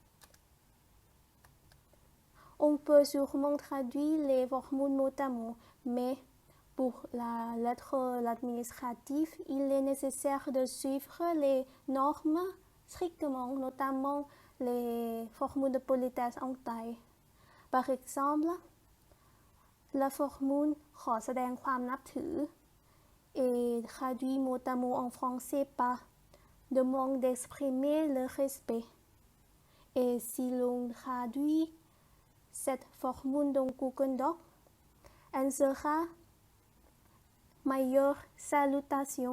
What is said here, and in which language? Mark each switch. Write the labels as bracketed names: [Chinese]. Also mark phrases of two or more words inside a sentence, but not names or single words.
[French] On peut sûrement traduire les formules mot à mot, mais pour la lettre administrative, il est nécessaire de suivre les normes strictement, notamment les formules de politesse en thaï. Par exemple, la formule [Thai] ขอแสดงความนับถือ [French] est traduit mot à mot en français par demande d'exprimer le respect. Et si l'on traduit cette formule dans Google Docs, elle sera meilleure salutation.